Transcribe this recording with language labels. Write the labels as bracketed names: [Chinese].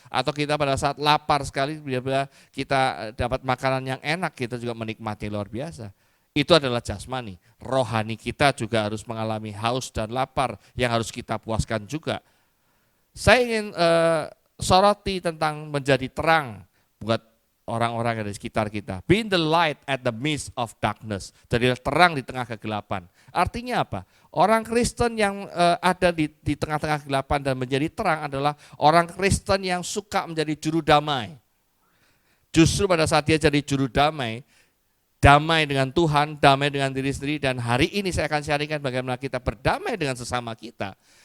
[Indonesian] Atau kita pada saat lapar sekali, kita dapat makanan yang enak, kita juga menikmati luar biasa. Itu adalah jasmani. Rohani kita juga harus mengalami haus dan lapar yang harus kita puaskan juga. Saya ingin soroti tentang menjadi terang buat orang-orang yang ada di sekitar kita. [English] Being the light at the midst of darkness. [Indonesian] Jadi terang di tengah kegelapan. Artinya apa? Orang Kristen yang ada di tengah-tengah kegelapan dan menjadi terang adalah orang Kristen yang suka menjadi juru damai. Justru pada saat dia jadi juru damai, damai dengan Tuhan, damai dengan diri sendiri, dan hari ini saya akan sharingkan bagaimana kita berdamai dengan sesama kita.